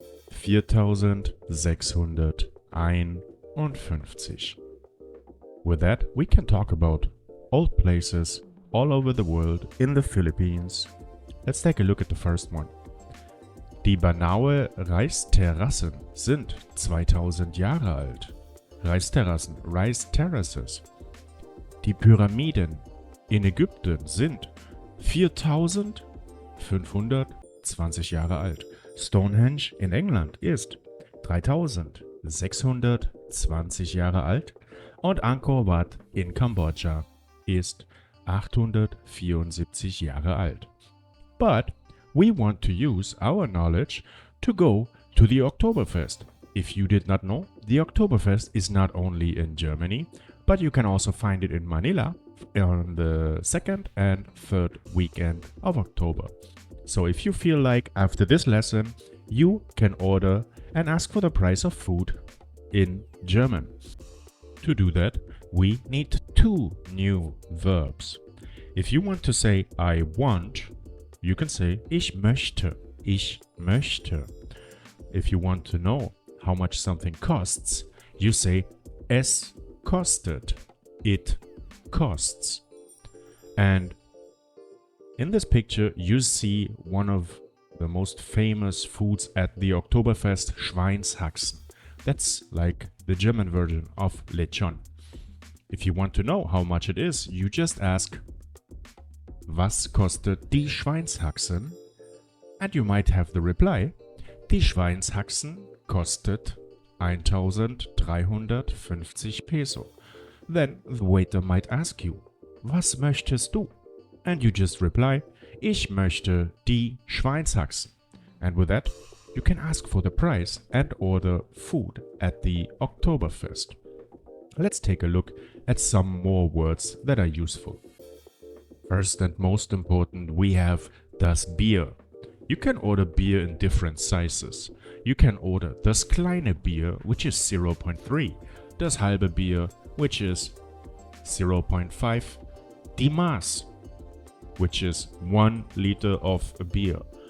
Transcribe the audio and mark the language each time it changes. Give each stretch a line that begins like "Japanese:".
English: 4651. With that, we can talk about old places all over the world in the Philippines. Let's take a look at the first one.
German: Die Banaue Reisterrassen sind 2000 Jahre alt. Reisterrassen,
English: Rice Terraces.
German: Die Pyramiden in Ägypten sind 4520 Jahre alt. Stonehenge in England ist 3620 Jahre alt. Und Angkor Wat in Kambodscha ist 874 Jahre alt.
English: But we want to use our knowledge to go to the Oktoberfest. If you did not know, the Oktoberfest is not only in Germany, but you can also find it in Manila on the 2nd and 3rd weekend of October. So if you feel like after this lesson, you can order and ask for the price of food in German. To do that, we need two new verbs. If you want to say I want, you can say
German: ich möchte, ich möchte.
English: If you want to know how much something costs, you say
German: es kostet,
English: it costs. And in this picture, you see one of the most famous foods at the Oktoberfest, Schweinshaxen. That's like the German version of Lechon. If you want to know how much it is, you just ask,
German: was kostet die Schweinshaxen?
English: And you might have the reply,
German: die Schweinshaxen kostet 1350 Peso.
English: Then the waiter might ask you,
German: was möchtest du?
English: And you just reply,
German: ich möchte die Schweinshaxen.
English: And with that, you can ask for the price and order food at the Oktoberfest. Let's take a look at some more words that are useful. First and most important, we have
German: das Bier.
English: You can order beer in different sizes. You can order
German: das kleine Bier,
English: which is 0.3,
German: das halbe Bier,
English: which is 0.5,
German: die Maß,
English: which is 1 liter of a beer.